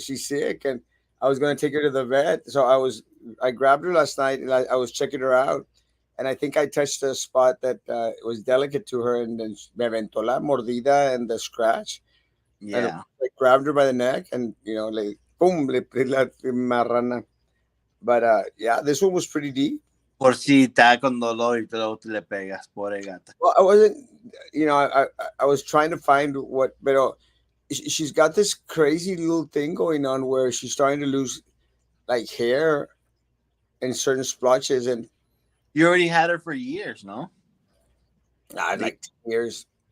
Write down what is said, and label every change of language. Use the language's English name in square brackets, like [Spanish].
[English] She's sick, and I was going to take her to the vet. So I grabbed her last night, and I was checking her out. And I think I touched a spot that was delicate to her, and then [Spanish] me aventó la mordida [English] and the scratch. And I grabbed her by the neck, and like boom, [Spanish] le la marrana. [English] But yeah, this one was pretty deep. [Spanish] Por si está con dolor y luego tú le pegas, pobre gata. [English] Well, I wasn't, I was trying to find what, but she's got this crazy little thing going on where she's starting to lose like hair in certain splotches, and you already had her for years, no? Like 10 years.